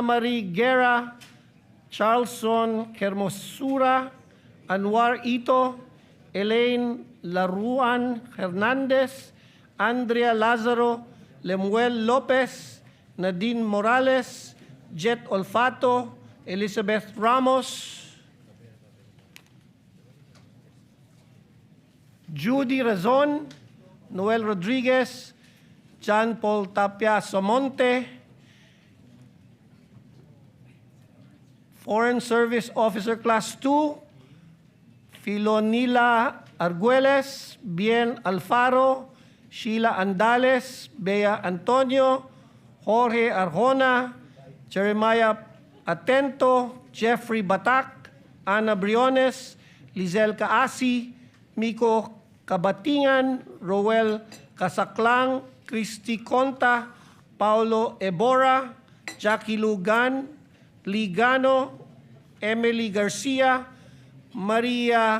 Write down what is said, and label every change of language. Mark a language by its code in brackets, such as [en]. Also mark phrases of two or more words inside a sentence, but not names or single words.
[en] Marie Guerra, Charleston Hermosura, Anwar Ito, Elaine Laruan Hernandez, Andrea Lazaro, Lemuel Lopez, Nadine Morales, Jet Olfato, Elizabeth Ramos, Judy Razon, Noel Rodriguez, John Paul Tapia Somonte, Foreign Service Officer Class 2, Filonila Arguelles, Bien Alfaro, Sheila Andales, Bea Antonio, Jorge Arjona, Jeremiah Atento, Jeffrey Batak, Ana Briones, Lizelle Kaasi, Miko Kabatingan, Roel Kasaklang, Christy Conta, Paulo Ebora, Jackie Lugan, Ligano, Emily Garcia, Maria